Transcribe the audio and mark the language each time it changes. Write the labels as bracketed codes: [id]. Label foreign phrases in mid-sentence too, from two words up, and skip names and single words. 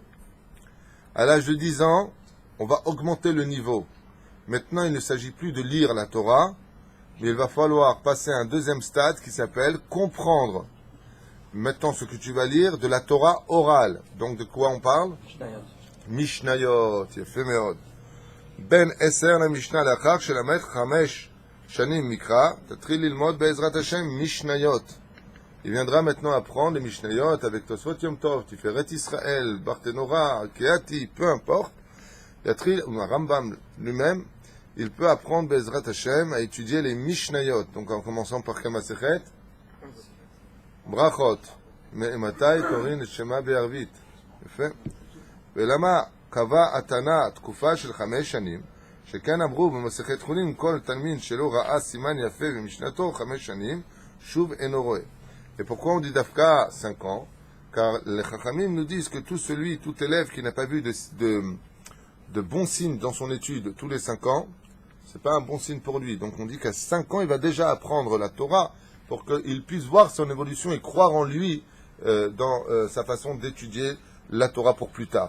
[fr] À l'âge de 10 ans, on va augmenter le niveau. Maintenant, il ne s'agit plus de lire la Torah, mais il va falloir passer à un deuxième stade qui s'appelle comprendre. Maintenant, ce que tu vas lire de la Torah orale. Donc, de quoi on parle? Mishnayot. [he] יפה מאוד. בין 10 למשנה לאחר שלמד 5 שנים מקרא, תתחיל ללמוד בעזרת השם משניות. [fr] Il viendra maintenant apprendre les Mishnayot avec Tosfot Yom Tov, Tiferet Israël, Barthénora, Keati, peu importe. Yatril, ou Rambam lui-même, il peut apprendre [he] בעזרת השם [fr] à étudier les Mishnayot. Donc, en commençant par Kamasechet, [he] ברכות, מתי קוראים את שמה בערבית? יפה. ולמה קבע התנא תקופה של 5 שנים, שכן אמרו במסכת חולין, כל תלמיד שלא ראה סימן יפה במשנתו 5 שנים, שוב אינו רואה. [fr] Et pourquoi on dit Dafka 5 ans? Car les Chachamim nous disent que tout élève qui n'a pas vu de bons signes dans son étude tous les 5 ans, c'est pas un bon signe pour lui. Donc on dit qu'à 5 ans, il va déjà apprendre la Torah pour qu'il puisse voir son évolution et croire en lui dans sa façon d'étudier la Torah pour plus tard.